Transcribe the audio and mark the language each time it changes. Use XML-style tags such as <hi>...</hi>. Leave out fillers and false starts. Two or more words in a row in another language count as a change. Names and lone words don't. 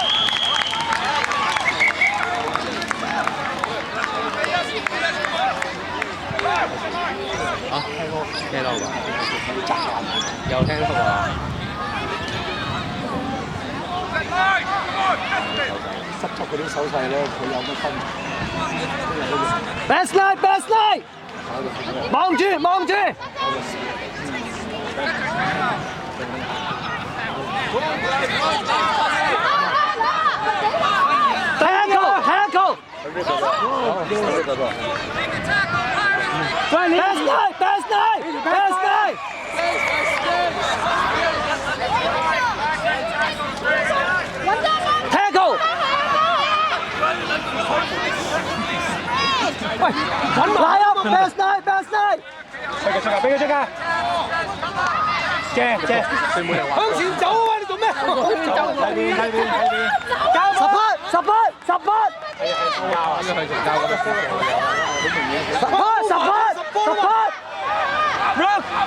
<yue>啊，聽到㗎，有聽到啊。濕濕嗰啲手勢咧，佢有乜分 ？</yue> <en>Best line, best line，</en> <yue>望住望住。第一個，第一個。</yue> <en>Best line, best line, best line。</en> <yue>Tackle。喂，揾埋啊 ！</yue> <en>Best line, best line。</en> <yue>俾佢出㗎，俾佢出㗎。借，向前走啊！你做咩？睇邊。十分。Run！</yue>